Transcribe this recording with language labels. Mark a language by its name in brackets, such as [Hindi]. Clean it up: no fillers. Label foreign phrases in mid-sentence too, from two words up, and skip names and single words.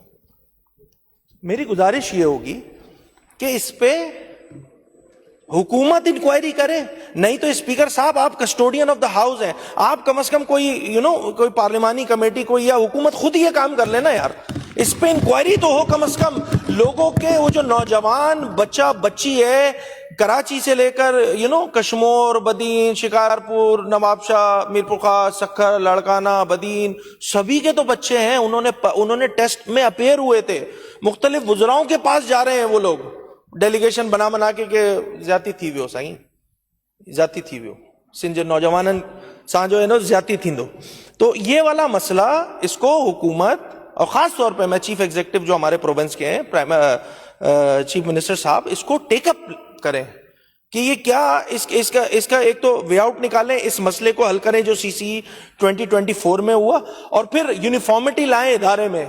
[Urdu] میری گزارش یہ ہوگی کہ اس پہ حکومت انکوائری کرے، نہیں تو سپیکر صاحب آپ [English] custodian of the house [Urdu] ہیں، آپ کم سے کم کوئی کوئی پارلیمانی کمیٹی کوئی یا حکومت خود یہ کام کر لینا یار. اس پہ انکوائری تو ہو کم سے کم۔ لوگوں کے وہ جو نوجوان بچہ بچی ہے کراچی سے لے کر کشمیر, بدین، شکارپور، نوابشاہ، میرپور خاص، سکھر، لاڑکانہ، بدین، سبھی کے تو بچے ہیں. انہوں نے ٹیسٹ میں اپیئر ہوئے تھے. مختلف وزراؤں کے پاس جا رہے ہیں وہ لوگ، ڈیلیگیشن بنا کے [Sindhi] ज्यादा थी वियो साईं, ज्यादा थी वियो सिंध जे नौजवाननि सां जो है न ज्यादा थींदो। [Urdu] تو یہ والا مسئلہ، اس کو حکومت اور خاص طور پہ میں [English] chief executive [Urdu] جو ہمارے پروونس کے ہیں, [English] chief minister [Urdu] صاحب، اس کو ٹیک اپ کریں کہ یہ کیا اس کا ایک تو [English] way out [Urdu] نکالیں، اس مسئلے کو حل کریں جو سی سی 2024 میں ہوا، اور پھر یونیفارمٹی لائیں ادارے میں.